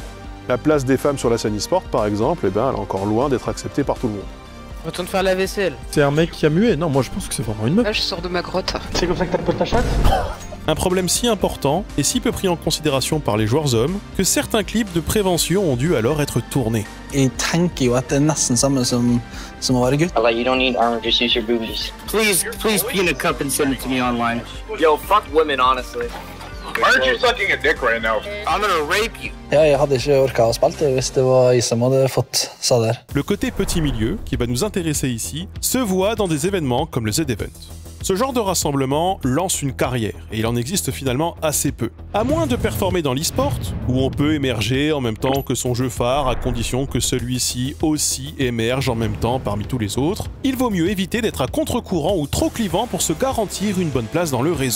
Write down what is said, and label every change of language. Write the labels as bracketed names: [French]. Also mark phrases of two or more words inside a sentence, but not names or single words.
[French] La place des femmes sur la scène e-sport, par exemple, eh ben, elle est encore loin d'être acceptée par tout le monde. Retourne faire la vaisselle. C'est un mec qui a mué? Non, moi je pense que c'est vraiment une meuf. Là, je sors de ma grotte. C'est comme ça que t'appelles ta chatte? Un problème si important et si peu pris en considération par les joueurs hommes que certains clips de prévention ont dû alors être tournés. [Norwegian] Jeg tenker jo at det nesten samme som å være gutt. [English] Like, you don't need armor, just use your boobies. Please pee in a cup and send it to me online. Yo, fuck women, honestly. Why aren't you sucking a dick right now? I'm gonna rape you. [Norwegian] Ja, jeg hadde ikke orka å spille det hvis det var jeg som hadde fått ça der. [French] Le côté petit milieu, qui va nous intéresser ici, se voit dans des événements comme le Z-Event. Ce genre de rassemblement lance une carrière, et il en existe finalement assez peu. À moins de performer dans l'e-sport, où on peut émerger en même temps que son jeu phare, à condition que celui-ci aussi émerge en même temps parmi tous les autres, il vaut mieux éviter d'être à contre-courant ou trop clivant pour se garantir une bonne place dans le réseau.